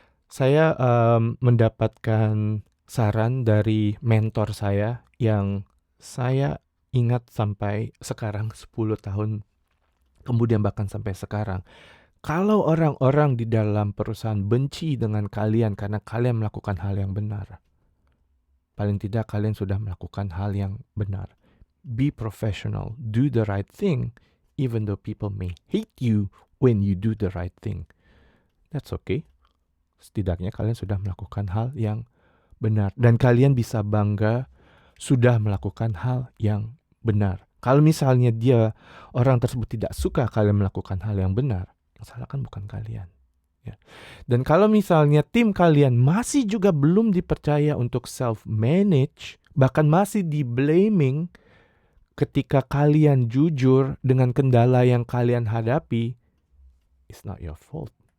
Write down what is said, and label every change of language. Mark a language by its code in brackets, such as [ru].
[id] Saya mendapatkan saran dari mentor saya yang saya ingat sampai sekarang 10 tahun kemudian bahkan sampai sekarang. Kalau orang-orang di dalam perusahaan benci dengan kalian karena kalian melakukan hal yang benar, paling tidak kalian sudah melakukan hal yang benar. [en] Be professional, do the right thing, even though people may hate you when you do the right thing. That's okay. [id] Setidaknya kalian sudah melakukan hal yang benar. Dan kalian bisa bangga sudah melakukan hal yang benar. Kalau misalnya orang tersebut tidak suka kalian melakukan hal yang benar, yang salah kan bukan kalian. Ya. Dan kalau misalnya tim kalian masih juga belum dipercaya untuk self-manage, bahkan masih di-blaming ketika kalian jujur dengan kendala yang kalian hadapi, [en] it's not your fault.